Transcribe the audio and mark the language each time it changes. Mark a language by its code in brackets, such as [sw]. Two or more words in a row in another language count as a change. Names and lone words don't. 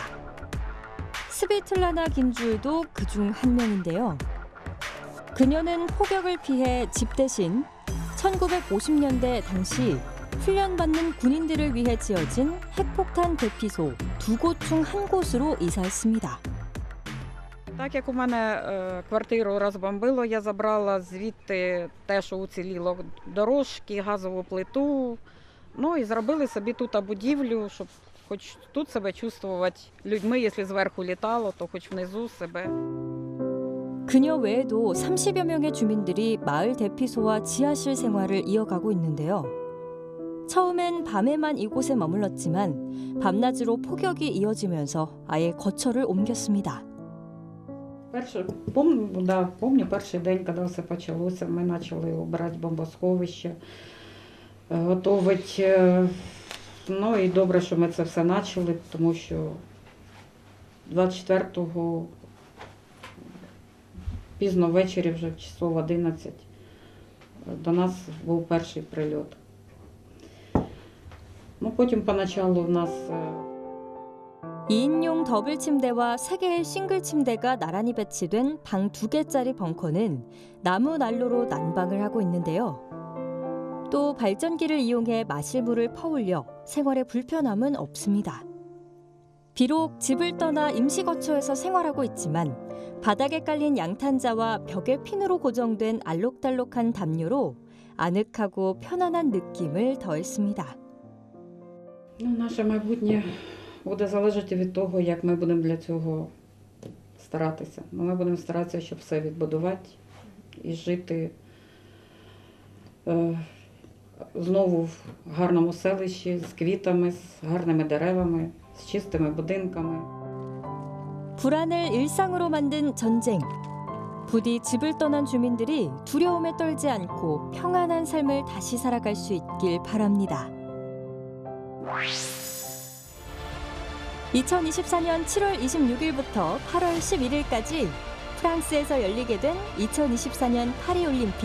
[ko] 스비틀라나 긴줄도 그중 한 명인데요. 그녀는 폭격을 피해 집 대신 1950년대 당시 훈련받는 군인들을 위해 지어진 핵폭탄 대피소 2곳 중 한 곳으로 이사했습니다. [uk] Так як у мене квартиру розбомбило, я забрала звідти те, що уціліло, дорожки, газову плиту. Ну і зробили собі тут будівлю, щоб хоч тут себе чувствувати людьми, якщо зверху літало, то хоч внизу себе. 그녀 외에도 30여 명의 주민들이 마을 대피소와 지하실 생활을 이어가고 있는데요. 처음엔 밤에만 이곳에 머물렀지만 밤낮으로 폭격이 이어지면서 아예 거처를 옮겼습니다. Помню перший день, коли все почалося, ми почали обирати бомбосховище, готувати. Ну і добре, що ми це все почали, тому що 24-го пізно ввечері, вже часов 11, до нас був перший прильот. Ну, потім поначалу в нас [ko] 2인용 더블 침대와 3개의 싱글 침대가 나란히 배치된 방 2개짜리 벙커는 나무 난로로 난방을 하고 있는데요. 또 발전기를 이용해 마실 물을 퍼올려 생활에 불편함은 없습니다. 비록 집을 떠나 임시 거처에서 생활하고 있지만 바닥에 깔린 양탄자와 벽에 핀으로 고정된 알록달록한 담요로 아늑하고 편안한 느낌을 더했습니다. [uk] наше майбутнє буде залежати від того, як ми будемо для цього старатися. Ну, ми будемо старатися, щоб все відбудувати і жити знову в гарному селищі з квітами, з гарними деревами, з чистими будинками. [ko] 불안을 일상으로 만든 전쟁. 부디 집을 떠난 주민들이 두려움에 떨지 않고 평안한 삶을 다시 살아갈 수 있길 바랍니다. 2024년 7월 26일부터 8월 11일까지 프랑스에서 열리게 된 2024년 파리올림픽.